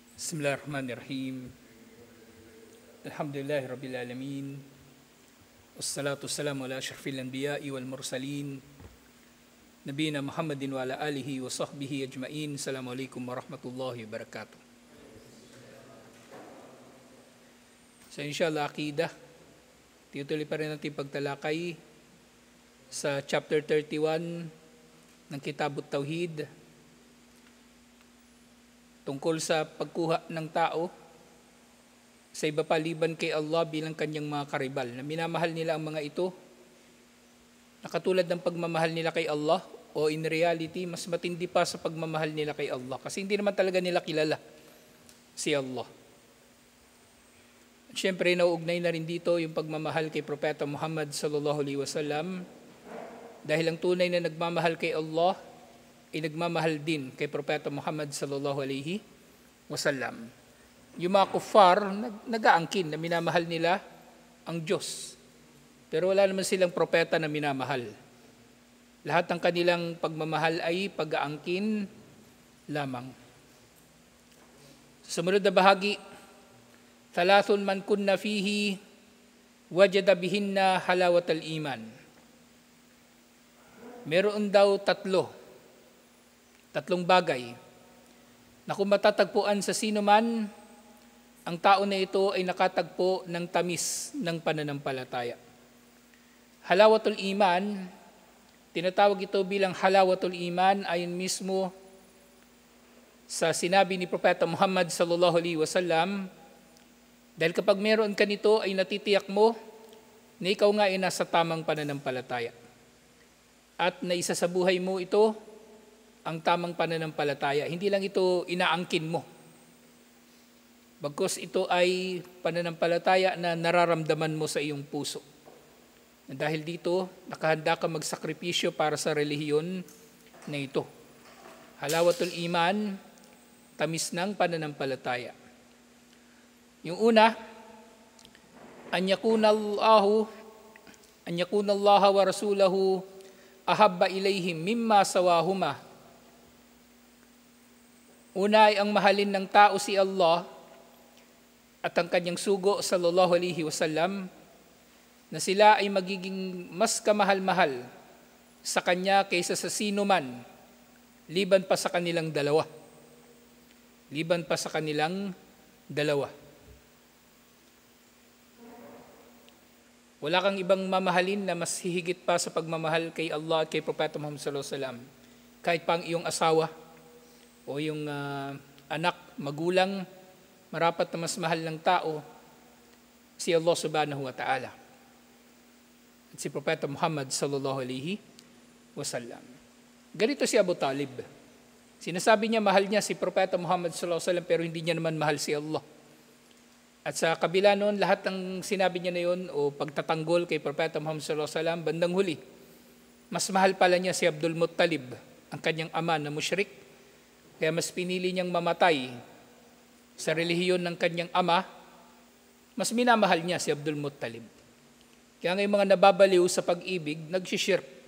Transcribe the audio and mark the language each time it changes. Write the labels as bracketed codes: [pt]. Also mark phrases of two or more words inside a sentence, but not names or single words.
[ar] بسم الله الرحمن الرحيم. الحمد لله رب العالمين. والصلاة والسلام على أشرف الأنبياء والمرسلين. نبينا محمد وعلى آله وصحبه أجمعين. السلام عليكم ورحمة الله وبركاته. So إن شاء الله، عقيدة. [tl] Tutuloy pa rin natin pagtalakay sa chapter 31 ng Kitabut Tauhid tungkol sa pagkuha ng tao sa iba paliban kay Allah bilang kanyang mga karibal, na minamahal nila ang mga ito na katulad ng pagmamahal nila kay Allah, o [en] in reality, [tl] mas matindi pa sa pagmamahal nila kay Allah kasi hindi naman talaga nila kilala si Allah. At syempre, nauugnay na rin dito yung pagmamahal kay Propeta Muhammad [ar] صلى الله عليه وسلم, [tl] dahil ang tunay na nagmamahal kay Allah ay nagmamahal din kay Propeta Muhammad [ar] صلى الله عليه وسلم. [tl] Yung mga kuffar, nag-aangkin na minamahal nila ang Diyos. Pero wala naman silang propeta na minamahal. Lahat ng kanilang pagmamahal ay pag-aangkin lamang. Sumunod na bahagi, [ar] ثلاث من كن فيه وجد بهن حلاوة الإيمان. [tl] Meron daw tatlong bagay na kung matatagpuan sa sino man, ang tao na ito ay nakatagpo ng tamis ng pananampalataya. [ar] حلاوة الإيمان, [tl] tinatawag ito bilang [ar] حلاوة الإيمان [tl] ayon mismo sa sinabi ni Propeta Muhammad [ar] صلى الله عليه وسلم, [tl] dahil kapag meron ka nito ay natitiyak mo na ikaw nga ay nasa tamang pananampalataya. At naisa sa buhay mo ito ang tamang pananampalataya. Hindi lang ito inaangkin mo. Bagkus ito ay pananampalataya na nararamdaman mo sa iyong puso. Dahil dito, nakahanda ka magsakripisyo para sa relihiyon na ito. [ar] حلاوة الإيمان, [tl] tamis ng pananampalataya. Yung una, [ar] أن يكون الله ورسوله أحب إليه مما سواهما. [tl] Una ay ang mahalin ng tao si Allah at ang kanyang sugo [ar] صلى الله عليه وسلم, [tl] na sila ay magiging mas kamahal-mahal sa kanya kaysa sa sino man, liban pa sa kanilang dalawa. Liban pa sa kanilang dalawa. Wala kang ibang mamahalin na mas hihigit pa sa pagmamahal kay Allah at kay Propeta Muhammad [ar] صلى الله عليه وسلم. [tl] Kahit pa ang iyong asawa o yung anak, magulang, marapat na mas mahal ng tao si Allah [ar] سبحانه وتعالى [tl] at si Propeta Muhammad [ar] صلى الله عليه وسلم. [tl] Ganito si Abu Talib. Sinasabi niya mahal niya si Propeta Muhammad [ar] صلى الله عليه وسلم, [tl] pero hindi niya naman mahal si Allah. At sa kabila noon, lahat ng sinabi niya na yun o pagtatanggol kay Propeta Muhammad [ar] صلى الله عليه وسلم, [tl] bandang huli, mas mahal pala niya si Abdul Muttalib, ang kanyang ama na musyrik. Kaya mas pinili niyang mamatay sa relihiyon ng kanyang ama, mas minamahal niya si Abdul Muttalib. Kaya ngayon mga nababaliw sa pag-ibig, nagsishirk.